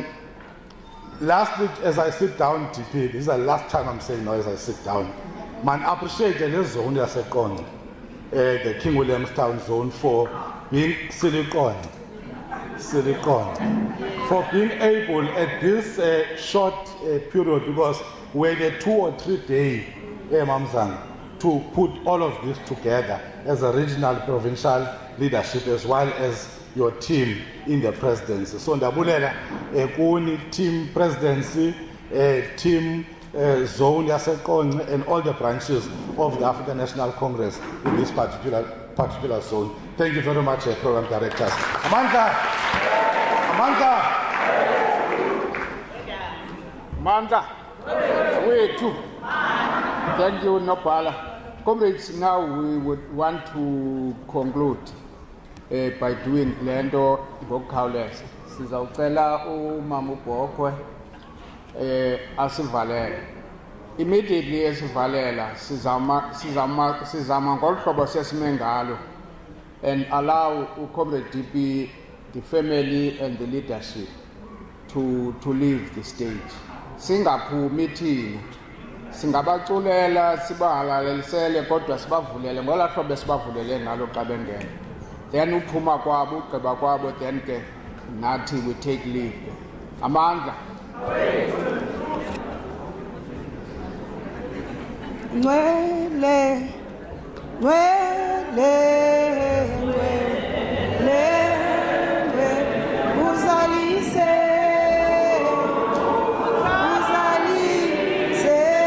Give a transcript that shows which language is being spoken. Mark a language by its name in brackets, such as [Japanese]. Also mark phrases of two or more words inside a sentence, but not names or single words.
[English] Lastly, as I sit down, DP, this is the last time I'm saying no as I sit down, man, appreciate the zone yaseQonce, the King Williamstown zone for being silicon, for being able at this short period, because we had a 2 or 3 day, to put all of this together as a regional, provincial leadership, as well as your team in the presidency. So [Xhosa] ndabulela kuni [English] team presidency, team zone yaseQonce, and all the branches of the African National Congress in this particular zone. Thank you very much, program directors. [Xhosa] Amandla. [English] Wait, too. Thank you, Nopala. Comrades, now we would want to conclude. by doing [Xhosa] lento ngokukhawuleza. Sizawucela umama uBhokhwe asivalele. [English] Immediately [Xhosa] esivalela sizama ngolu hlobo sesime ngalo [English] and allow uComrade DP, the family and the leadership to leave the stage. [Xhosa] Singaphumi thina singabaculela sibahalalisele kodwa sibavulele ngola hlobo sibavulele ngalo xa bengena. Then uphuma kwabo ugqiba kwabo then ke nathi [English] we take leave. [Xhosa] Amandla. Nwele, nwele, nwele, uzalise, uzalise,